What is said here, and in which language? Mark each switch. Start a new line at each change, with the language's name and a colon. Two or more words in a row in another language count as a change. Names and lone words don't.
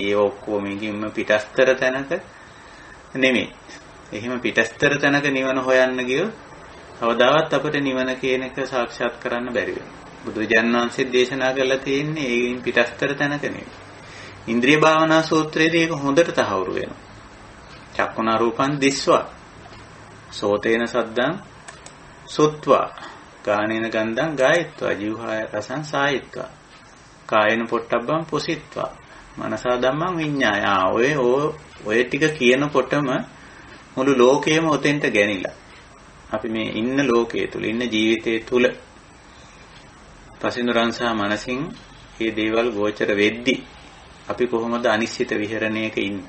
Sinhala: ඒ ඔක්කොම කිම්ම පිටස්තර තැනක නෙමෙයි. එහෙම පිටස්තර තැනක නිවන හොයන්න ගියොත් කවදාවත් අපිට නිවන කියන එක සාක්ෂාත් කරන්න බැරි වෙනවා. බුදුජාණන් වහන්සේ දේශනා කරලා තියෙන්නේ ඒකින් පිටස්තර තැනක නෙමෙයි. ඉන්ද්‍රිය භාවනා සූත්‍රයේදී ඒක හොඳට තහවුරු වෙනවා.
Pali: චක්කුණා රූපං දිස්වා සෝතේන සද්දං සුත්වා ගානේන ගන්ධං ගායත්වා ජීවහාය රසං සායත්වා කායන පොට්ටබ්බං පුසිත්වා මනසා ධම්මං විඤ්ඤාය.
Sinhala: ඔය ටික කියනකොටම මුළු ලෝකයම ඔතෙන්ට ගැනිලා. අපි මේ ඉන්න ලෝකයේ තුල ඉන්න ජීවිතයේ තුල පසිනුරන් සහ මනසින් මේ දේවල් ගෝචර වෙද්දී අපි කොහොමද අනිශ්චිත විහරණයක ඉන්නේ?